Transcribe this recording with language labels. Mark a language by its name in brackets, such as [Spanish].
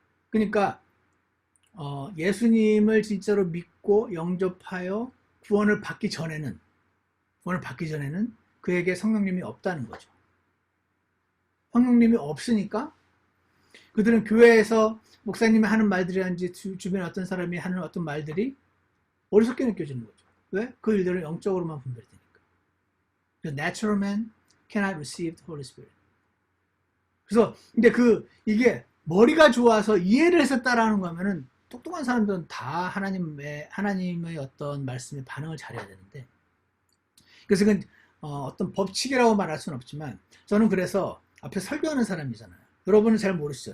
[Korean] 그러니까 예수님을 진짜로 믿고 영접하여 구원을 받기 전에는 그에게 성령님이 없다는 거죠. 성령님이 없으니까 그들은 교회에서 목사님이 하는 말들이란지 주변에 어떤 사람이 하는 어떤 말들이 어리석게 느껴지는 거죠. 왜? 그 일들은 영적으로만 분별되니까. [English] The natural man cannot receive the Holy Spirit. [Korean] 그래서 근데 이게 머리가 좋아서 이해를 해서 따라하는 거면은 똑똑한 사람들은 다 하나님의 어떤 말씀에 반응을 잘해야 되는데 그래서 그건 어떤 법칙이라고 말할 수는 없지만 저는 그래서 앞에 설교하는 사람이잖아요. 여러분은 잘 모르시죠.